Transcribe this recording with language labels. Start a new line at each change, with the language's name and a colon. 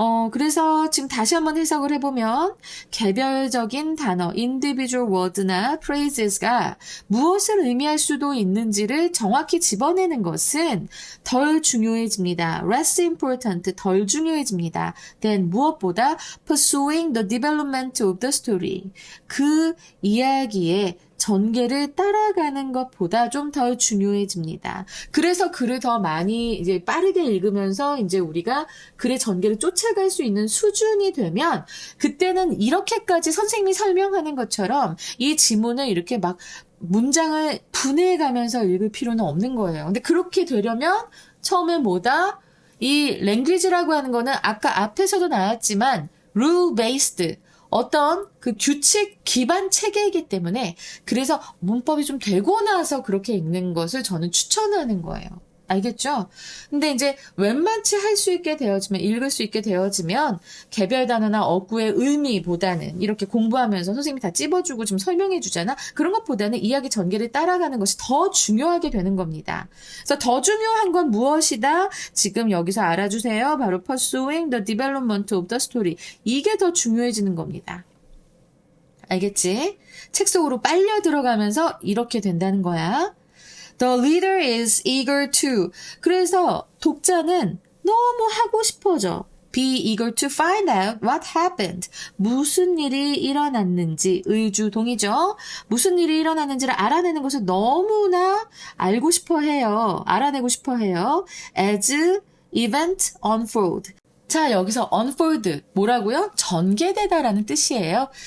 Korean: 그래서 지금 다시 한번 해석을 해보면 개별적인 단어,
English: individual word
Korean: 나 phrases가 무엇을 의미할 수도 있는지를 정확히 집어내는 것은 덜 중요해집니다.
English: less important,
Korean: 덜 중요해집니다.
English: then
Korean: 무엇보다
English: pursuing the development of the story.
Korean: 그 이야기의 전개를 따라가는 것보다 좀 덜 중요해집니다. 그래서 글을 더 많이 이제 빠르게 읽으면서 이제 우리가 글의 전개를 쫓아갈 수 있는 수준이 되면 그때는 이렇게까지 선생님이 설명하는 것처럼 이 지문을 이렇게 막 문장을 분해가면서 읽을 필요는 없는 거예요. 근데 그렇게 되려면 처음에 뭐다? 이 랭귀지라고 하는 거는 아까 앞에서도 나왔지만
English: rule based
Korean: 어떤 그 규칙 기반 체계이기 때문에 그래서 문법이 좀 되고 나서 그렇게 읽는 것을 저는 추천하는 거예요. 알겠죠? 근데 이제 웬만치 할 수 있게 되어지면, 읽을 수 있게 되어지면 개별 단어나 어구의 의미보다는 이렇게 공부하면서 선생님이 다 찝어주고 좀 설명해 주잖아. 그런 것보다는 이야기 전개를 따라가는 것이 더 중요하게 되는 겁니다. 그래서 더 중요한 건 무엇이다? 지금 여기서 알아주세요.
English: 바로 pursuing the development of the story.
Korean: 이게 더 중요해지는 겁니다. 알겠지? 책 속으로 빨려 들어가면서 이렇게 된다는 거야.
English: The reader is eager to.
Korean: 그래서 독자는 너무 하고 싶어져.
English: Be eager to find out what happened.
Korean: 무슨 일이 일어났는지 의주동이죠. 무슨 일이 일어났는지를 알아내는 것을 너무나 알고 싶어 해요. 알아내고 싶어 해요.
English: As event unfold.
Korean: 자, 여기서 unfold 뭐라고요? 전개되다라는 뜻이에요.